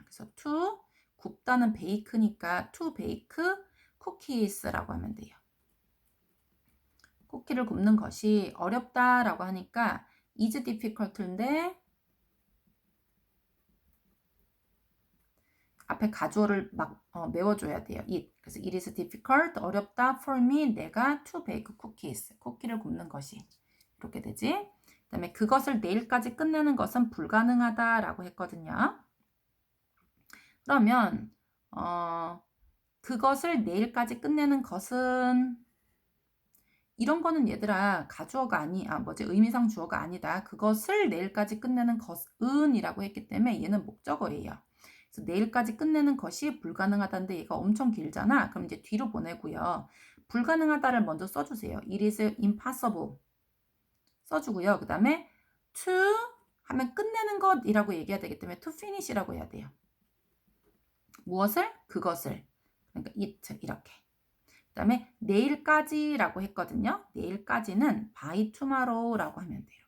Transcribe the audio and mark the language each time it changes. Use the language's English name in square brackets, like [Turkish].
[Korean] 그래서 to, 굽다는 bake니까 [English] to bake cookies [Korean] 라고 하면 돼요. 쿠키를 굽는 것이 어렵다라고 하니까 [English] is difficult [Korean] 인데 앞에 가주어를 막 메워줘야 돼요. [English] it. [Korean] 그래서 [English] it is difficult, [Korean] 어렵다 [English] for me, [Korean] 내가 [English] to bake cookies, [Korean] 쿠키를 굽는 것이. 이렇게 되지. 그 다음에 그것을 내일까지 끝내는 것은 불가능하다라고 했거든요. 그러면 그것을 내일까지 끝내는 것은 이런 거는 얘들아 가주어가 의미상 주어가 아니다. 그것을 내일까지 끝내는 것은 이라고 했기 때문에 얘는 목적어예요. 그래서 내일까지 끝내는 것이 불가능하다는데 얘가 엄청 길잖아. 그럼 이제 뒤로 보내고요. 불가능하다를 먼저 써주세요. [English] It is impossible [Korean] 써주고요. 그 다음에 to 하면 끝내는 것이라고 얘기해야 되기 때문에 [English] to finish [Korean] 라고 해야 돼요. 무엇을? 그것을. 그러니까 it 이렇게. 그 다음에 내일까지라고 했거든요. 내일까지는 [English] by tomorrow [Korean] 라고 하면 돼요.